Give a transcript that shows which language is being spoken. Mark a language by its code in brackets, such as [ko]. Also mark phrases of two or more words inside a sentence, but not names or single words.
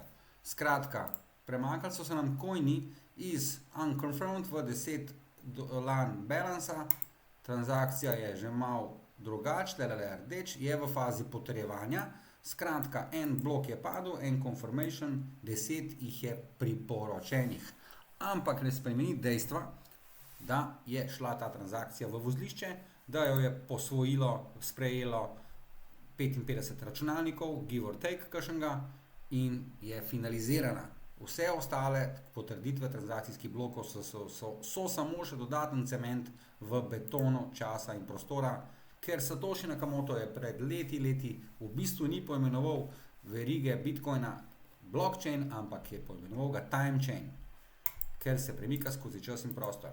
[sl] Skratka, premakali so se nam coini iz unconfirmed v 10 lan balansa, transakcija je že malo drugač, rdeč, je v fazi potrjevanja, skratka, en blok je padel, en confirmation, 10 jih je priporočenih. Ampak ne spremeni dejstva, da je šla ta transakcija v vozlišče, da jo je posvojilo, sprejelo 55 računalnikov, [en] give or take [sl] kakšnega, in je finalizirana. Vse ostale potrditve transakcijskih blokov so samo še dodaten cement v betonu časa in prostora, ker Satoshi Nakamoto je pred leti v bistvu ni poimenoval verige Bitcoina blockchain, ampak je poimenoval ga [en] time chain, [sl] ker se premika skozi čas in prostor.